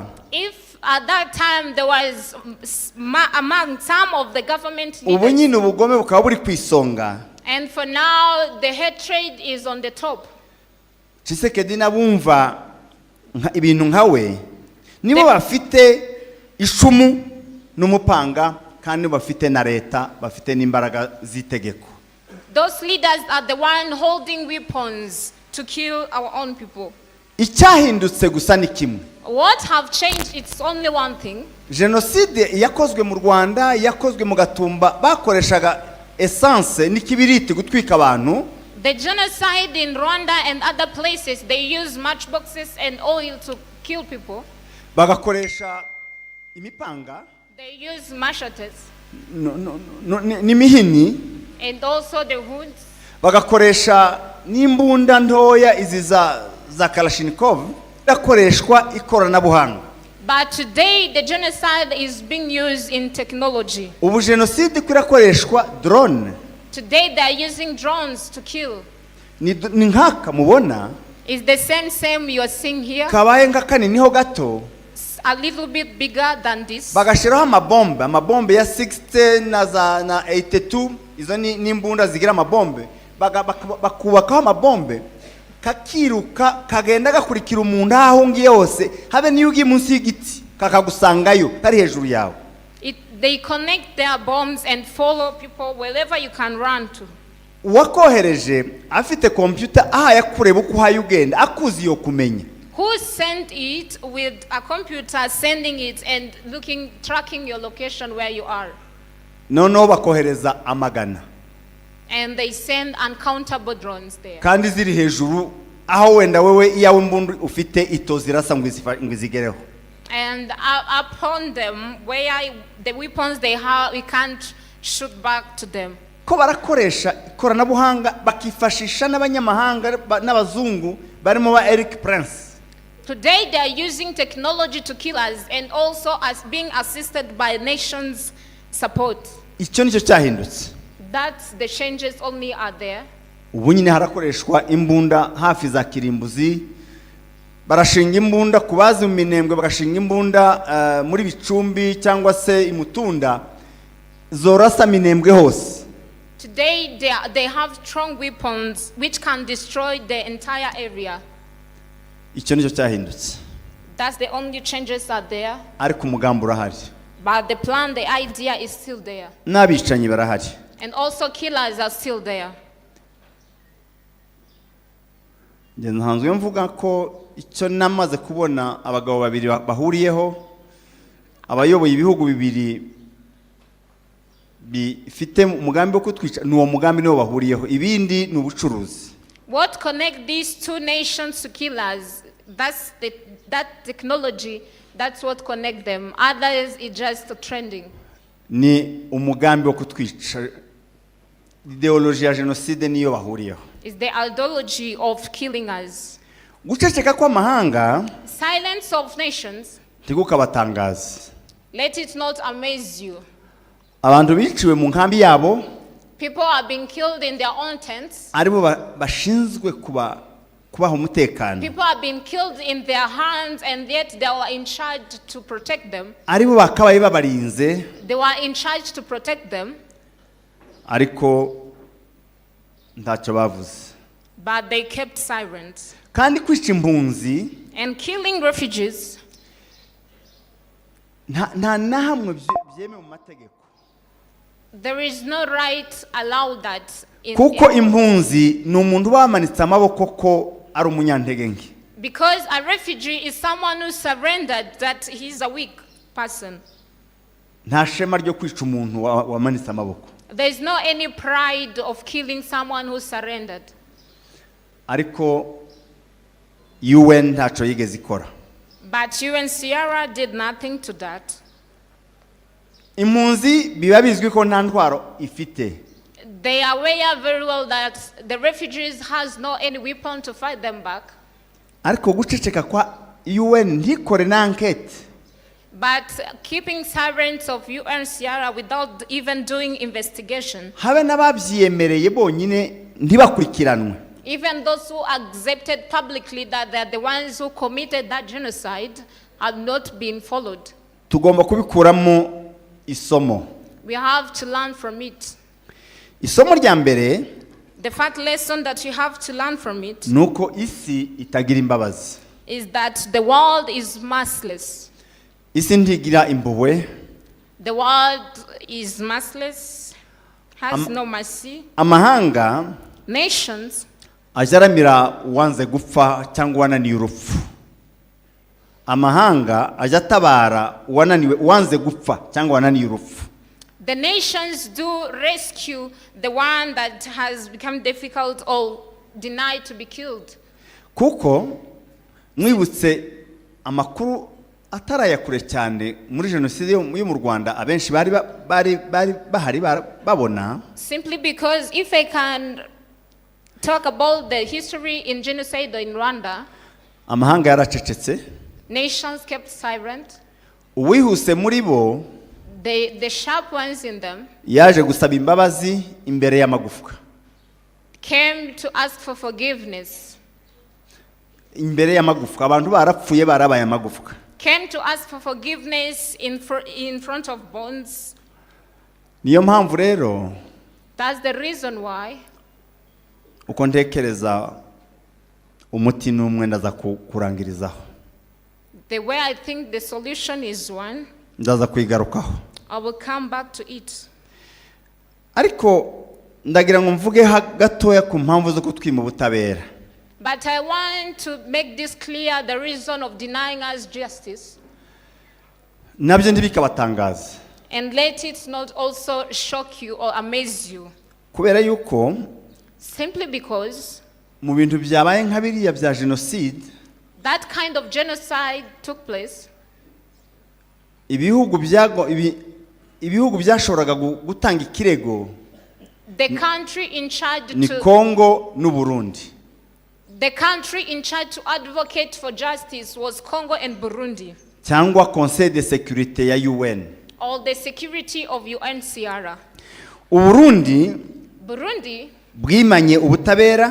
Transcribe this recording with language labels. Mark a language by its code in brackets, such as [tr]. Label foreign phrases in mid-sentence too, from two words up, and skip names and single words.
[en] If at that time there was among some of the government leaders. [rw] Ubu nyine ubugome bukaba buri kwisonga. [en] And for now the hatred is on the top. [rw] Tshisekedi nabumva ibintu nkawe nibo bafite ishumu n'umupanga kandi bafite na leta bafite n'imbaraga z'itegeko. [en] Those leaders are the one holding weapons to kill our own people. [rw] Icyahindutse gusa ni kimwe. [en] What have changed? It's only one thing. [rw] Genocide yakozwe mu Rwanda yakozwe mu Gatumba bakoreshaga essence n'ikibiriti gutwika abantu. [en] The genocide in Rwanda and other places they use matchboxes and oil to kill people. [rw] Bagakoresha imipanga. [en] They use machetes. [rw] N'imihini. [en] And also the hoods. [rw] Bagakoresha n'imbunda ntoya izi za Kalashnikov bakoreshwa ikoranabuhanga. [en] But today the genocide is being used in technology. [rw] Ubu genocide kurakoreshwa drone. [en] Today they are using drones to kill. [rw] Ni nkaka mubona. [en] Is the same you are seeing here. [rw] Kabaye nk'akaniniho gato. [en] A little bit bigger than this. [rw] Bagashiraho amabombe ya 60 na 82 izo ni imbunda zigira amabombe. Bakubakaho amabombe kakiruka kagenda gakurikira umuntu aho ngiye yose habe niyo ugiye munsi y'igiti kakagusangayo kari hejuru yawe. [en] They connect their bombs and follow people wherever you can run to. [rw] Wakohereje afite computer aha yakureba uko hayugenda akuzi yo kumenya. [en] Who sent it with a computer sending it and tracking your location where you are? [rw] No bakohereza amagana. [en] And they send uncountable drones there. [rw] Kandi ziri hejuru aho wenda wewe iyawe mbundu ufite itozirasa ngwizigereho. [en] And upon them where the weapons they have we can't shoot back to them. [rw] Ko barakoresha ikoranabuhanga bakifashisha n'abanyamahanga n'abazungu barimo ba Eric Prince. [en] Today they are using technology to kill us and also as being assisted by nations support. [rw] Icyo nicyo cyahindutse. [en] That's the changes only are there. [rw] Ubu nyine harakoreshwa imbunda hafi za kirimbuzi. Barashinga imbunda kubazi mu minembwe bagashinga imbunda muri bicumbi cyangwa se imutunda zorasa minembwe hose. [en] Today they have strong weapons which can destroy the entire area. [rw] Icyo nicyo cyahindutse. [en] That's the only changes are there. [rw] Ariko umugambi urahari. [en] But the plan, the idea is still there. [rw] N'abicanyi barahari. [en] And also killers are still there. [rw] Nje ntanzwe mvuga ko icyo namaze kubona abagabo babiri bahuriyeho abayoboye ibihugu bibiri bifite umugambi wo kutwica n'uwo mugambi niwo bahuriyeho ibindi n'ubucuruzi. [en] What connect these two nations to killers? That's that technology. That's what connect them. Others is just trending. [rw] Ni umugambi wo kutwica ideology ya genocide niyo bahuriyeho. [en] Is the ideology of killing us. [rw] Guceceka kw'amahanga [en] Silence of nations, [rw] tigukabatangaza. [en] let it not amaze you. [rw] Abantu biciwe mu nkambi yabo, [en] People are being killed in their own tents. [rw] aribo bashinzwe kubaha umutekano. [en] People are being killed in their hands, and yet they were in charge to protect them. [rw] Aribo bakabaye babarinze, [en] They were in charge to protect them, [rw] ariko ntacyo bavuze. [en] but they kept silent. [rw] Kandi kwica impunzi [en] And killing refugees, [rw] nta na hamwe byemewe mu mategeko. [en] there is no right allowed that [rw] Kuko impunzi ni umuntu bamanitse amaboko ko ari umunyantege nke. [en] because a refugee is someone who surrendered that he's a weak person. [rw] Nta shema ryo kwica umuntu wamanitse amaboko. [en] There is no any pride of killing someone who surrendered. [rw] Ariko UN ntacyo yigeze ikora. [en] But UNHCR did nothing to that. [rw] Impunzi biba bizwi ko nta ntwaro ifite. [en] They are aware very well that the refugees has no any weapon to fight them back. [rw] Ariko guceceka kwa UN ntikore na enquete. [en] But keeping silence of UNHCR without even doing investigation. [rw] Habe n'ababyiyemereye bonyine ntibakurikiranwe. [en] Even those who accepted publicly that they are the ones who committed that genocide have not been followed. [rw] Tugomba kubikuramo isomo. [en] We have to learn from it. [rw] Isomo rya mbere, [en] The first lesson that you have to learn from it [rw] nuko isi itagira imbabazi. [en] is that the world is merciless. [rw] Isi ntigira impuhwe. [en] The world is merciless, has no mercy. [rw] Amahanga Nations ajaramira uwanze gupfa cyangwa wananiye urupfu. Amahanga ajatabara uwanze gupfa cyangwa wananiye urupfu. [en] The nations do rescue the one that has become difficult or denied to be killed. [rw] Kuko mwibutse amakuru atarayakure cyane muri genocide yo mu Rwanda abenshi bari bahari babona. [en] Simply because if I can talk about the history in genocide in Rwanda, [rw] Amahanga yaracecetse. [en] nations kept silent. [rw] Uwihuse muri bo [en] The sharp ones in them [rw] yaje gusaba imbabazi imbere y'amagufwa. [en] came to ask for forgiveness. [rw] Imbere y'amagufwa abantu barapfuye barabaye amagufwa. [en] Came to ask for forgiveness in front of bones. [rw] Niyo mpamvu rero [en] That's the reason why [rw] uko ntekereza umuti n'umwe ndaza kurangirizaho. [en] the way I think the solution is one, [rw] Ndaza kwigarukaho. [en] I will come back to it. [rw] Ariko ndagira ngo mvuge gatoya ku mpamvu zo kutwima ubutabera. [en] But I want to make this clear, the reason of denying us justice. [rw] Nabyo ntibikabatangaza. [en] And let it not also shock you or amaze you. [rw] Kubera yuko [en] Simply because [rw] mu bintu byabaye nka biriya bya genocide, [en] that kind of genocide took place. [rw] ibihugu byashoboraga gutanga ikirego [en] The country in charge [rw] ni Congo n'u Burundi. [en] The country in charge to advocate for justice was Congo and Burundi. [rw] Cyangwa Conseil de Sécurité ya UN. [en] Or the security of UNHCR. [rw] Burundi bwimanye ubutabera